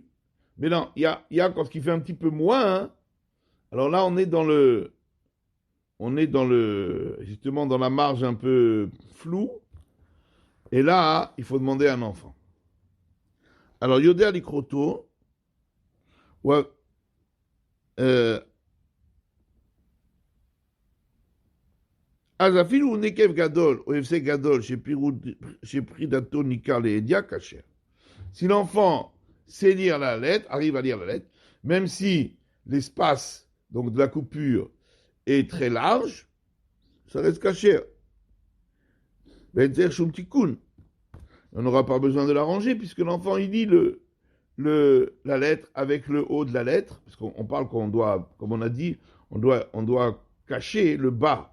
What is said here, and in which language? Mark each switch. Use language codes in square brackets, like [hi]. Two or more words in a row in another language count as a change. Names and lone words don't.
[fr] Mais non, il y a quand il fait un petit peu moins, hein, alors là, on est dans justement dans la marge un peu floue, et là, il faut demander à un enfant. Alors, [he] יודע לקרותו, [fr] ouais, [he] אז אפילו נקב גדול או הפסק גדול שפרידתו ניכר לידיעה כאשר. [fr] Si l'enfant sait lire la lettre, arrive à lire la lettre, même si l'espace donc de la coupure est très large, ça reste caché. On n'aura pas besoin de l'arranger puisque l'enfant il lit la lettre avec le haut de la lettre, parce qu'on parle qu'on doit, comme on a dit, on doit cacher le bas.